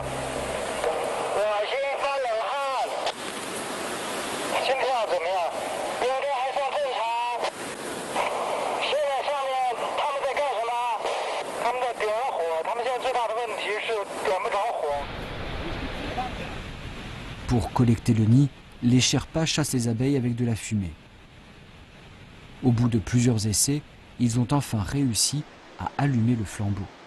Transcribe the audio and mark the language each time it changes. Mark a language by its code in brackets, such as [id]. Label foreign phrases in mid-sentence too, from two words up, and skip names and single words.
[zh] 恶心、发冷汗，心跳怎么样？应该还算正常。现在上面他们在干什么？他们在点火，他们现在最大的问题是点不着火。 [fr] Pour collecter le nid, les Sherpas chassent les abeilles avec de la fumée. Au bout de plusieurs essais, ils ont enfin réussi à allumer le flambeau.